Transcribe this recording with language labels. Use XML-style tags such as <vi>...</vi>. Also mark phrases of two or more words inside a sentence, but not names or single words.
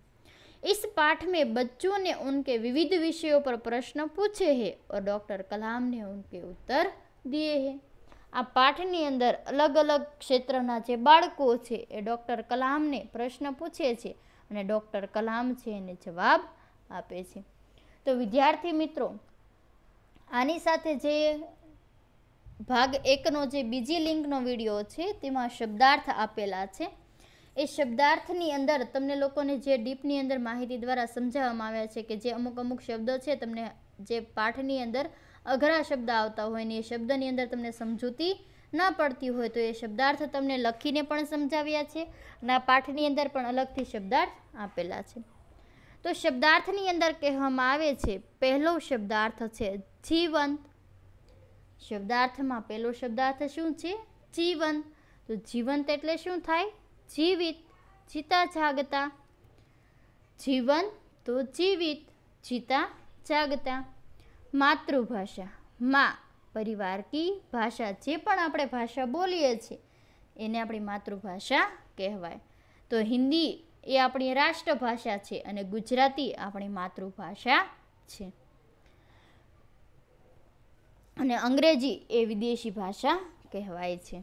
<hi>इस पाठ में बच्चों ने उनके विविध विषयों पर प्रश्न पूछे हैं और डॉक्टर कलाम ने उनके उत्तर दिए हैं।</hi> <gu>આ પાઠની અંદર અલગ અલગ ક્ષેત્રના જે બાળકો છે એ ડૉક્ટર કલામ ને પ્રશ્ન પૂછે છે અને ડૉક્ટર કલામ છે એને જવાબ આપે છે। તો વિદ્યાર્થી મિત્રો, આની સાથે જે ભાગ 1 નો જે બીજી લિંક નો વિડિયો છે તેમાં શબ્દાર્થ આપેલા છે। એ શબ્દાર્થની અંદર તમને લોકોને જે ડીપની અંદર માહિતી દ્વારા સમજાવવામાં આવ્યા છે કે જે અમુક અમુક શબ્દો છે તમને જે પાઠની અંદર અઘરા શબ્દ આવતા હોય ને એ શબ્દની અંદર તમને સમજૂતી ન પડતી હોય તો એ શબ્દાર્થ તમને લખીને પણ સમજાવ્યા છે અને આ પાઠની અંદર પણ અલગથી શબ્દાર્થ આપેલા છે। તો શબ્દાર્થની અંદર કહેવામાં આવે છે પહેલો શબ્દાર્થ છે જીવંત। શબ્દાર્થ માં પહેલો શબ્દાર્થ શું છે? જીવંત। તો જીવંત એટલે શું થાય?</gu> <hi>जीवित, जीता जागता। जीवंत तो जीवित, जीता जागता।</hi> <gu>માતૃભાષા માં</gu> <hi>परिवार की भाषा</hi> <gu>જે પણ આપણે ભાષા બોલીએ છે એને આપણી માતૃભાષા કહેવાય। તો હિંદી એ આપણી રાષ્ટ્રભાષા છે અને ગુજરાતી આપણી માતૃભાષા છે અને અંગ્રેજી એ વિદેશી ભાષા કહેવાય છે।</gu>